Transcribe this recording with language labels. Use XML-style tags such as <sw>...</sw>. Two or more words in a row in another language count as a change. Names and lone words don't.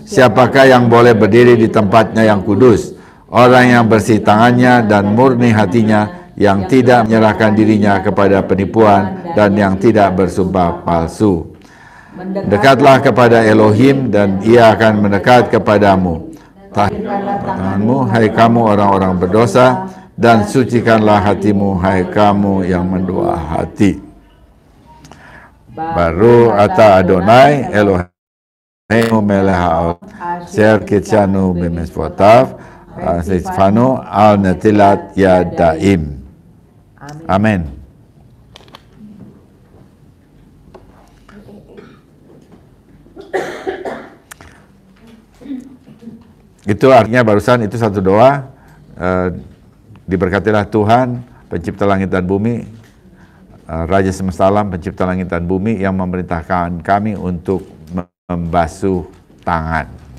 <id>Siapakah yang boleh berdiri di tempatnya yang kudus? Orang yang bersih tangannya dan murni hatinya, yang tidak menyerahkan dirinya kepada penipuan dan yang tidak bersumpah palsu. Dekatlah kepada Elohim dan ia akan mendekat kepadamu. Tanganmu, hai kamu orang-orang berdosa, dan sucikanlah hatimu, hai kamu yang mendua hati.</id> <he>ברוך אתה אדוני אלוהים מלך העולם אשר קידשנו במצוותיו וציוונו על נטילת ידיים.</he> <id>Amin. Itu artinya barusan itu satu doa, diberkatilah Tuhan pencipta langit dan bumi, Raja semesta alam pencipta langit dan bumi yang memerintahkan kami untuk membasuh tangan.</id>